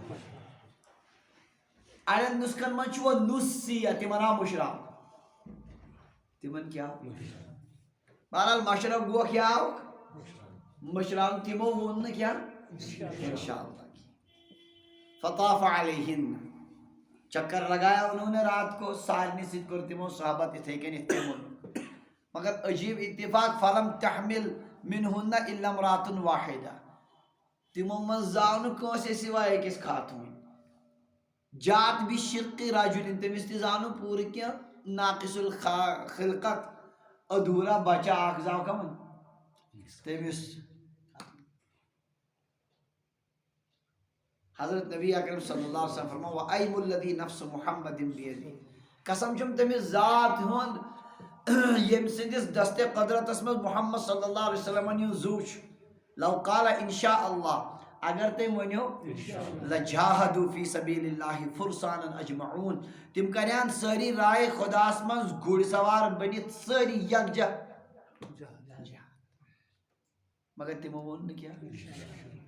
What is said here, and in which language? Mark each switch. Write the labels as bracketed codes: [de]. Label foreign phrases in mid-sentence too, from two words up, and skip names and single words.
[ks] اڑٮ۪ن نُسخن منٛز چھُ وۄنۍ نُصیحت تِمن آو مُشراو. تِمن کیٛاہ بہرحال مشرف گوکھ یہِ آوُکھ مشراو. تِمو ووٚن نہٕ کینٛہہ [ar] انشاء اللہ. فطاف علیہن [ur] چکر لگایا انہوں نے رات کو. [ks] سارنٕے سۭتۍ کوٚر تِمو صحبت یِتھے کٔنۍ یِتھ کٔنۍ ووٚن. مگر عجیٖب اتفاق [ar] فلم تحمل منہن الا امرات واحدہ. [ks] تِمو منٛز زاو نہٕ کٲنٛسے سوائے أکِس خاتوٗن. [ar] جات بشق رجُلن [ks] تٔمِس تہِ زاو نہٕ پوٗرٕ کینٛہہ ناقص الخلقت [ur] ادھوٗرا بچہ [ks] اکھ زاو کمن تٔمِس. حضرت نبی اکرم [ar] صلی اللہ علیہ وسلم [ks] فرماو [ar] وَأَيْمُ الَّذِي نَفْسُ مُحَمَّدٍ بِيَدِهِ. [ks] قسم چھُم تٔمِس ذات ہُنٛد ییٚمہِ سٕنٛدِس دستِ قدرتس منٛز محمد [ar] صلی اللہ علیہ وسلمن [ks] ہُنٛد زُو چھُ. [ar] لو قال انشاء اللہ [ks] اگر تٔمۍ ؤنِو [ar] لجاہدوا فی سبیل اللہ فرسانا اجمعون. [ks] تِم کرہن سٲری راے خۄداہس منٛز گُرۍ سوار بٔنِتھ سٲری یکجہ. مگر تِمو ووٚن نہٕ کینٛہہ.